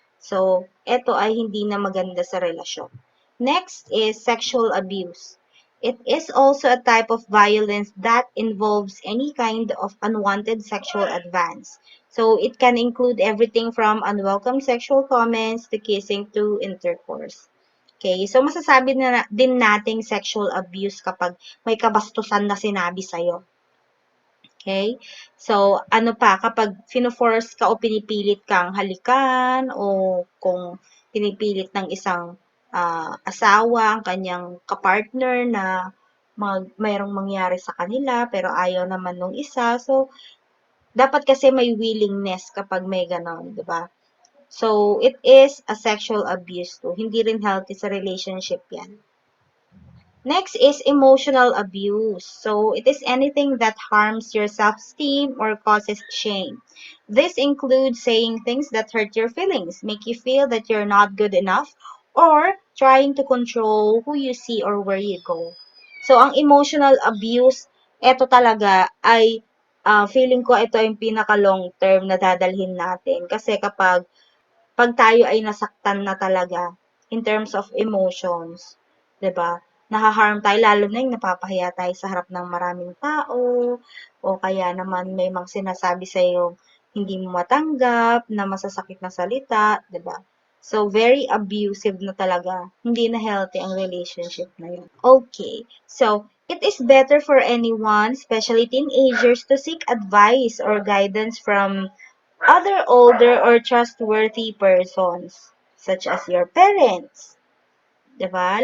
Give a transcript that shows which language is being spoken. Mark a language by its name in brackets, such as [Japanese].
[Filipino] So, ito ay hindi na maganda sa relasyon. [English] Next is sexual abuse. It is also a type of violence that involves any kind of unwanted sexual advance. So, it can include everything from unwelcome sexual comments to kissing to intercourse. [Filipino] Okay, so masasabi na din nating sexual abuse kapag may kabastusan na sinabi sa'yo. Okay? So, ano pa, kapag fino-force ka o pinipilit kang halikan o kung pinipilit ng isang asawa ang kanyang kapartner na mayroong mangyari sa kanila pero ayaw naman nung isa. So, dapat kasi may willingness kapag may ganon, di ba? [English] So, it is a sexual abuse too. [Filipino] Hindi rin healthy sa relationship yan. [English] Next is emotional abuse. So, it is anything that harms your self-esteem or causes shame. This includes saying things that hurt your feelings, make you feel that you're not good enough, or trying to control who you see or where you go. [Filipino] So, ang emotional abuse, ito talaga ay feeling ko ito yung pinaka-long term na dadalhin natin. Kasi pag tayo ay nasaktan na talaga [English] in terms of emotions, [Filipino] 'di ba? Naha-harm tayo lalo na yung napapahiya tayo sa harap ng maraming tao o kaya naman may mga sinasabi sa iyo hindi mo matanggap na masasakit na salita, 'di ba? So very abusive na talaga. Hindi na healthy ang relationship na yun. Okay. [English] So, it is better for anyone, especially teenagers, to seek advice or guidance from other older or trustworthy persons, such as your parents. 'Di ba?